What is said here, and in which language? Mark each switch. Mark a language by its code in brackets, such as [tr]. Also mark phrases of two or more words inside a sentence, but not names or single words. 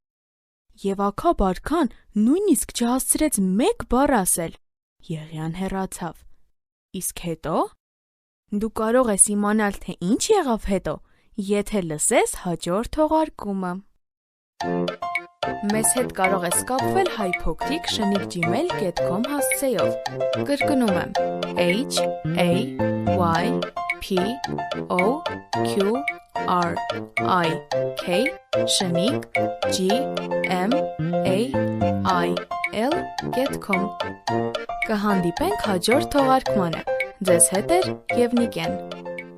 [hy] Եվ Աքաբ արքան նույնիսկ չհասցրեց 1 բառ ասել։ Եղիան հեռացավ։ Իսկ հետո։ Դու կարող ես իմանալ, թե ինչ եղավ հետո, եթե լսես հաջորդ թողարկումը։ Մեզ հետ կարող ես կապվել hypocrite@gmail.com հասցեով։ Կրկնում եմ HAYPOQRIK@gmail.com Կհանդիպենք հաջորդ թողարկմանը։ Ձեզ հետ է Եվնիկեն։